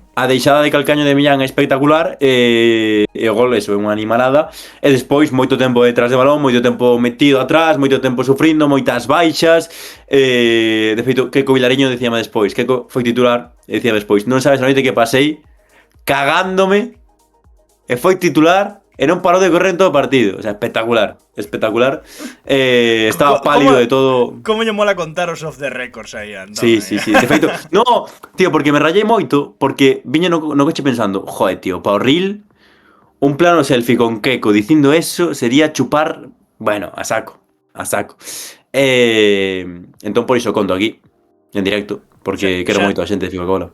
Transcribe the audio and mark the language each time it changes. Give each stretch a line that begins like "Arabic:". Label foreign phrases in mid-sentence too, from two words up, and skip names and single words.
Galician: A deixada de Calcaño de Millán é espectacular e o gol é unha animalada e despois moito tempo detrás de balón, moito tempo metido atrás, moito tempo sufrindo, moitas baixas de feito, Keco Vilariño decíame despois, Keco foi titular e decía despois, non sabes a noite que pasei cagándome e foi titular e non parou de correr en todo o partido,
Spanish: o sea,
Galician: espectacular estaba pálido de todo. Como lle mola contar os
English: off the records
Galician: aí, Antón. Sí, de feito, no, tío, porque me rayei moito, porque viña no coche pensando, joder, tío, pa o reel, un plano selfie con Keco dicindo eso sería chupar, bueno,
Spanish: a saco.
Galician: Entón por iso conto aquí, en directo, porque quero moito a xente de Ficocola.